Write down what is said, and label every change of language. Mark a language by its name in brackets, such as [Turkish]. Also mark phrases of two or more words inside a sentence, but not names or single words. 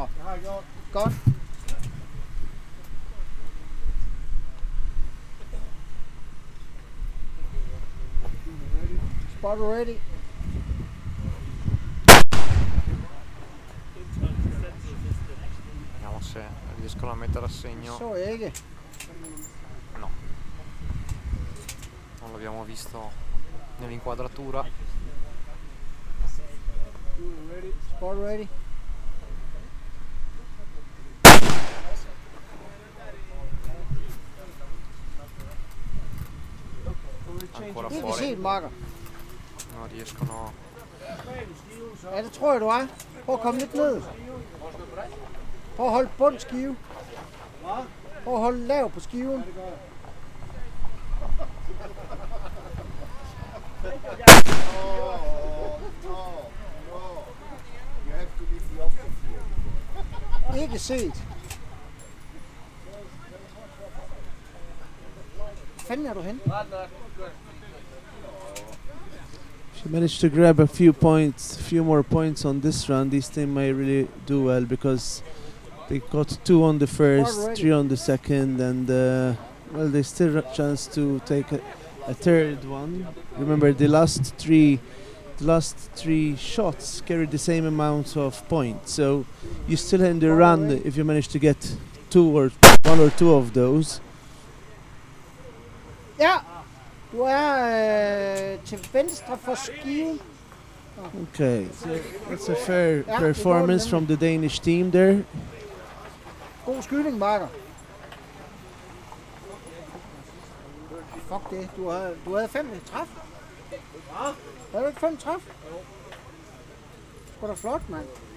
[Danish] Det har jeg gjort. Godt. [English] Spot ready. [Italian] Vediamo se riescono a mettere a segno. [Danish] Så ikke. [Italian] No. Non l'abbiamo visto nell'inquadratura. [English] Spot ready. [Italian] Ancora [Danish] Ikke [Italian] fuori. [Danish] set, Marker. [Italian] Non riescono. [Danish] Ja, det tror jeg, du er. Prøv at komme lidt ned. Prøv at holde bund skive. Prøv at holde lav på skiven. Ikke set. Hvor fanden er du hen? [English] She managed to grab a few more points on this round. This team may really do well because they got 2 on the first, 3 on the second, and well, they still have a chance to take a third one. Remember, the last 3 the last 3 shots carried the same amount of points. So you still in the run if you manage to get 1 or 2 of those. [Danish] Ja, du er til venstre for skiven. [English] Okay, so that's a fair [Danish] Ja, [English] performance [Danish] det [English] from the Danish team there. [Danish] God skydning, Marker. Fuck det, du havde 5 træf. Havde du ikke 5 træf? Sgu da flot, mand.